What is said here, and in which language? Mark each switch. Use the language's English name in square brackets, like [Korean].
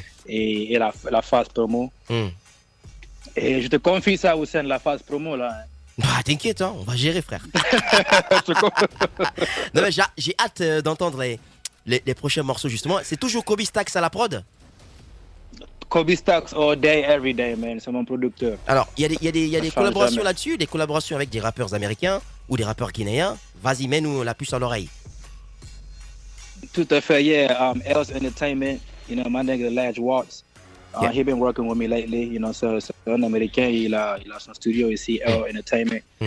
[French] Et la phase promo. Et je te confie ça, Hussein, la phase promo, là. Hein. Bah, t'inquiète, hein, on va gérer, frère. Non, mais j'ai hâte d'entendre les prochains morceaux, justement. C'est toujours Kobe Stacks à la prod? [English] Kobe Stacks all day, every day, man. [French] C'est mon producteur. Alors, il y a des collaborations là-dessus, des collaborations avec des rappeurs américains ou des rappeurs guinéens. Vas-y, mets-nous la puce à l'oreille. Tout à fait, [English] yeah. Els Entertainment, you know, my nigga Ladge Watts. He been working with me lately, you know, [French] c'est un Américain, il a son studio ici, [English] Els Entertainment.